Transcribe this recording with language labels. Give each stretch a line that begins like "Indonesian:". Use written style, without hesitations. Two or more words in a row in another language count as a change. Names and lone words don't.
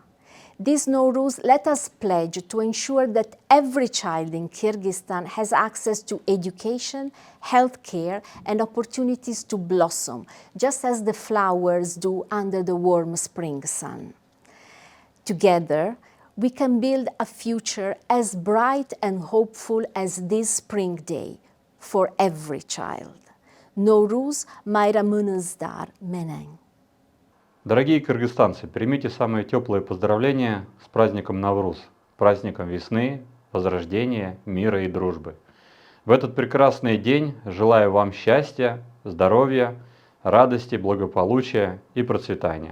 English: This Nowruz, let us pledge to ensure that every child in Kyrgyzstan has access to education, health care and opportunities to blossom, just as the flowers do under the warm spring sun. Together, we can build a future as bright and hopeful as this spring day for every child. Nowruz,
Kyrgyz: майрамыңыздар, менен.
Russian: Дорогие кыргызстанцы, примите самые теплые поздравления с праздником Навруз, праздником весны, возрождения, мира и дружбы. В этот прекрасный день желаю вам счастья, здоровья, радости, благополучия и процветания.